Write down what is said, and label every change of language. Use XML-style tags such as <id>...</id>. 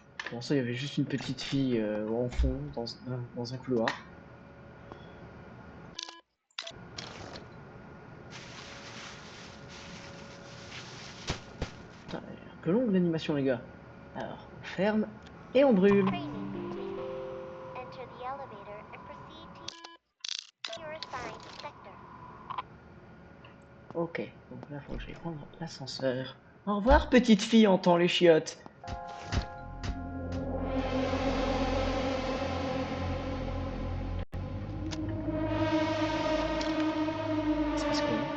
<fr>Pour ça, il y avait juste une petite fille en fond, dans un couloir. Putain, elle est un peu longue l'animation, les gars. Alors, on ferme et on brûle.</fr> <en>Training complete. Enter the elevator and proceed to your assigned sector.</en> <fr>Ok, donc là, faut que j'aille prendre l'ascenseur. Au revoir, petite fille, entend les chiottes. Il se passe quoi?</fr>